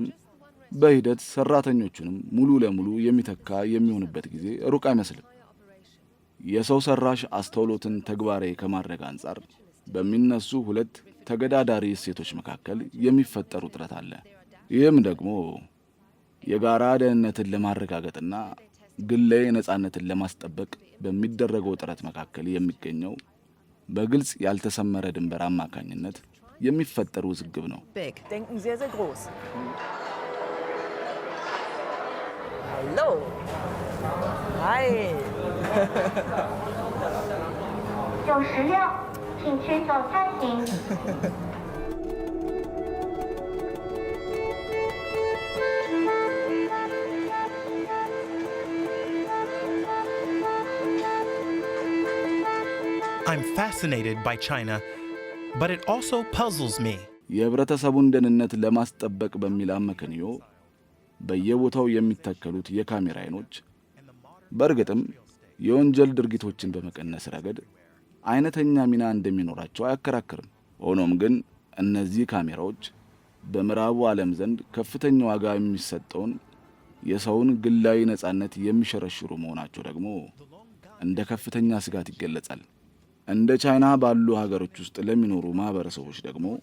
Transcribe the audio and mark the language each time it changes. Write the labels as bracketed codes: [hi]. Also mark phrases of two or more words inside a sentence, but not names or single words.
[am] በሂደት ሰራተኞቹንም ሙሉ ለሙሉ የሚተካ የሚሆንበት ጊዜ ሩቅ አይመስልም። የሰው ሰራሽ አስተውሎትን ተግባራዊ ከማድረግ አንጻር በሚነሱ ሁለት ተገዳዳሪ እሴቶች መካከል የሚፈጠር ውጥረት አለ። ይህም ደግሞ የጋራ ደህንነትን ለማረጋገጥና ግላዊ ነጻነትን ለማስጠበቅ በሚደረገው ጥረት መካከል የሚገኘው በግልጽ ያልተሰመረ ድንበር አማካኝነት የሚፈጠር ውዝግብ ነው። [de] Hallo. [en] Hi. [zh] 916，请取走餐型。 [en] I'm fascinated by China, but it also puzzles me. [am] የህብረተሰቡን ደህንነት ለማስጠበቅ በሚል አመክንዮ በየቦታው የሚተከሉት የካሜራ አይኖች በእርግጥም የወንጀል ድርጊቶችን በመቀነስ ረገድ አይነተኛ ሚና እንደሚኖራቸው አያከራክርም። ሆኖም ግን እነዚህ ካሜራዎች በምዕራቡ ዓለም ዘንድ ከፍተኛ ዋጋ የሚሰጠውን የሰውን ግላዊ ነጻነት የሚሸረሽሩ መሆናቸው ደግሞ እንደ ከፍተኛ ስጋት ይገለጻል። እንደ ቻይና ባሉ ሀገሮች ውስጥ ለሚኖሩ ማህበረሰቦች ደግሞ